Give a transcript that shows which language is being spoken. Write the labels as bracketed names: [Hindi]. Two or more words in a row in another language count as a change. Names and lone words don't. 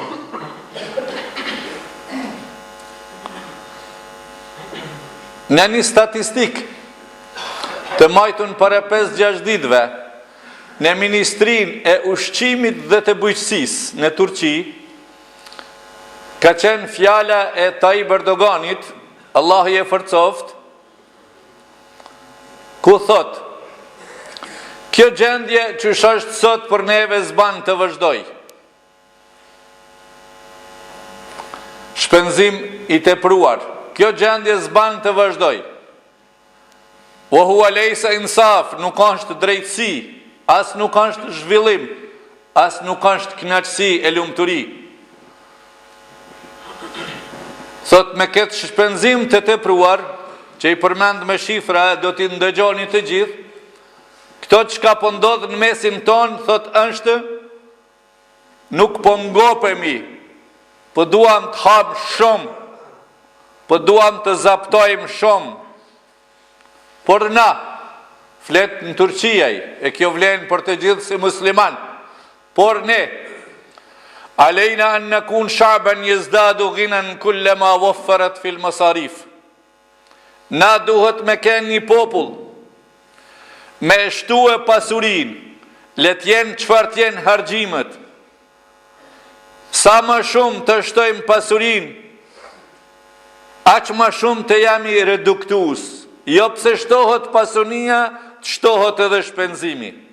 [Albanian] Në një statistik të majtun para 5-6 ditëve në Ministrin e Ushqimit dhe të Bujqësisë në Turqi, ka qenë fjala e Tayyip Erdoganit, Allah i e forcoft, ku thot: kjo gjendje që është sot për neve zban të vazhdoj. Shpenzim i tepruar. Kjo gjendje zban të vazhdoj. [Arabic] وهو ليس إنصاف, [Albanian] nuk është drejtësi, as nuk është zhvillim, as nuk është kënaqësi e lumturi. Thot me këtë shpenzim të tepruar, që i përmend me shifra, do t'i ndëgjoni të gjithë, këto që ka po ndodhë në mesin ton, thot është, nuk po ngopemi, po duam të hapë shumë, po duam të zaptojmë shumë, por na, flet në Turqiaj, e kjo vlen për të gjithë si musliman, por ne, [Arabic] علينا أن نكون شعبا يزداد غنى كلما وفرت في المصاريف. [Albanian] na duhet me kenë një popull, me shtu e pasurin, le t'jen qëfar t'jen hargjimet, sa më shumë të shtojmë pasurin, aq më shumë të jami reduktus, jo pse shtohet pasunia, të shtohet edhe shpenzimi.